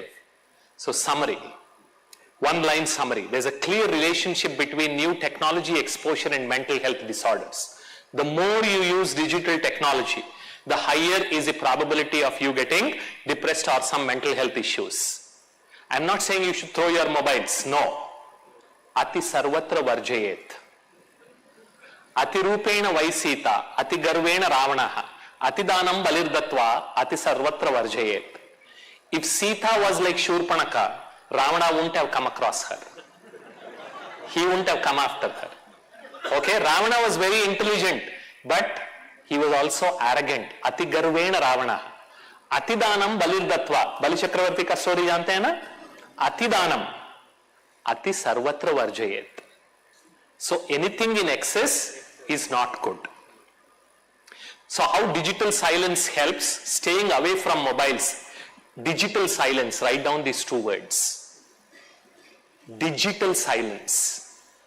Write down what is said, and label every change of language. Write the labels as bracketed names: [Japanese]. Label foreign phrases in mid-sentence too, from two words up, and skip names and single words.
[English] So summary. One-line summary. There's a clear relationship between new technology exposure and mental health disorders. The more you use digital technology, the higher is the probability of you getting depressed or some mental health issues. I'm not saying you should throw your mobiles. [Sanskrit] No. अति सर्वत्र वर्जयेत्। अति रूपेण वै सीता. अति गर्वेण रावणः। अति दानम् बलिर्दत्वा. अति सर्वत्र वर्जयेत्. [English] If Sita was like Shurpanaka, Ravana wouldn't have come across her. He wouldn't have come after her. Okay, Ravana was very intelligent, but he was also arrogant. [Sanskrit] अति गर्वेण रावण। अति दानम् बलिर्दत्वा. [Hindi] बलि चक्रवर्ती का story जानते है ना? [Sanskrit] अति दानम्। अति सर्वत्र वर्जयेत्. [English] So anything in excess is not good. So how digital silence helps? Staying away from mobiles. Digital silence, write down these two words. Digital silence.